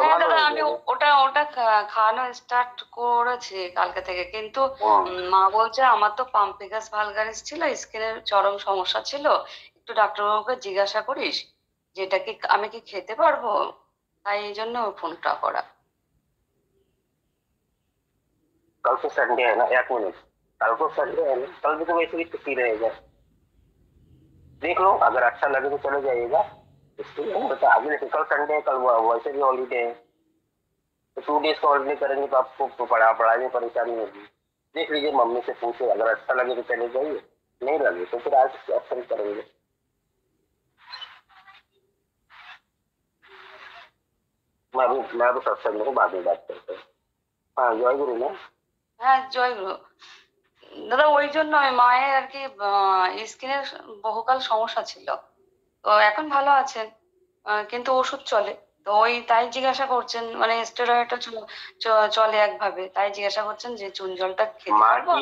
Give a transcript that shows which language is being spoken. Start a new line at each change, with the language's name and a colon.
Bangla: হ্যাঁ দাদা, আমি ওটা খাওয়ানো স্টার্ট করেছি কালকে থেকে, কিন্তু মা বলছে আমার তো পাম্পিগাস ভালগারিস ছিল, স্কিনের চরম সমস্যা ছিল, একটু ডাক্তারবাবুকে জিজ্ঞাসা করিস যেটা কি আমি কি খেতে পারবো, তাই এই জন্য ফোনটা করা।
Hindi: कल तो संडे है ना, 1 मिनट, कल तो संडे है ना, कल भी तो वैसे भी छुट्टी रहेगा, देख लो अगर अच्छा लगे तो चले जाइएगा। इसलिए आगे नहीं, कल संडे है, कल वैसे भी हॉलीडे है, तो 2 डेज का हॉलीडे करेंगे तो आपको पढ़ाई में परेशानी होगी। देख लीजिए, मम्मी से पूछे, अगर अच्छा लगे तो चले जाइए, नहीं लगे तो फिर आज अच्छा करेंगे। मैं अभी सत्संग में बाद में बात करते हैं। हाँ जय गुरु ना।
Bangla: হ্যাঁ জয় গুরু দাদা, ওই জন্য মায়ের আর কি স্কিনের বহুকাল সমস্যা ছিল, তো এখন ভালো আছেন, কিন্তু ওষুধ চলে, তো তাই জিজ্ঞাসা করছেন, মানে স্টেরয়েডটা চলে একভাবে, তাই জিজ্ঞাসা করছেন যে চুন জলটা খেতে পারবো।